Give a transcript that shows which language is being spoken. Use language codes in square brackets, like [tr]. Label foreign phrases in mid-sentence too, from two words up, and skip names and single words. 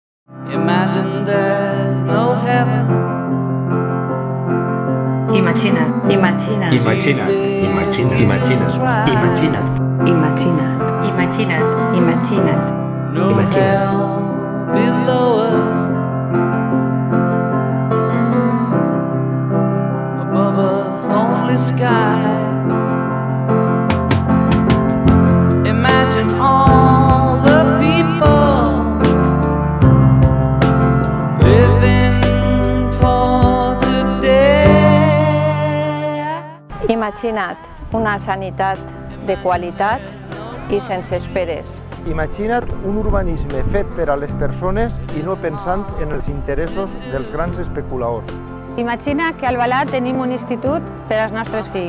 [en] Imagine there's no heaven. [ca] Imagina't. Imagina't. Imagina't. Imagina't. Imagina't. Imagina't. Imagina't. Imagina't. Imagina't. [en] No hell below us. Above us only sky. Imagine all the people living for today. [ca] Imagina't una sanitat de qualitat i sense esperes. Imagina't un urbanisme fet per a les persones i no pensant en els interessos dels grans especuladors. Imagina que al Balat tenim un institut per als nostres fills.